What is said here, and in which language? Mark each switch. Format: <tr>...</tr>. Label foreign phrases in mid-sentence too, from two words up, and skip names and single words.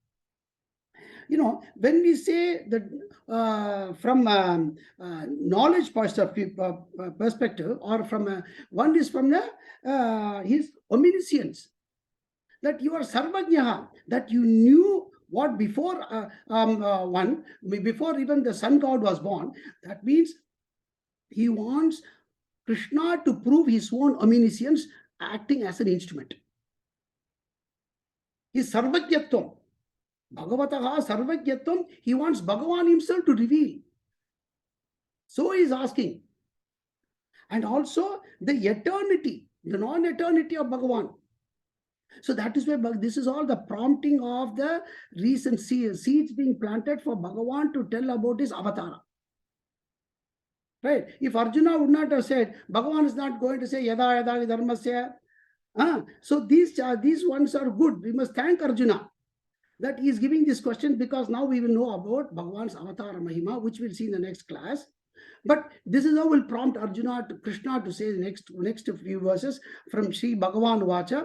<en>When we say that from knowledge perspective, or from one is from his omniscience, that you are sarvajnaha, that you knew what before before even the sun god was born. That means he wants Krishna to prove his own omniscience, acting as an instrument.</en> <sa>His सर्वज्ञत्वम्। भगवतः सर्वज्ञत्वम्,</sa> <en>he wants Bhagavan himself to reveal. So he is asking. And also the eternity, the non-eternity of Bhagavan. So that is why this is all the prompting of the recent seeds being planted for Bhagavan to tell about his avatara. Right? If Arjuna would not have said, Bhagavan is not going to say</en> <sa>यदा यदा धर्मस्य.</sa> <en>So these ones are good. We must thank Arjuna. that he is giving this question because now we will know about Bhagavan's</en> <sa>अवतार महिमा,</sa> <en>which we'll see in the next class. But this is how will prompt Arjuna to Krishna to say the next few verses from</en> <sa>श्री भगवान् उवाच.</sa>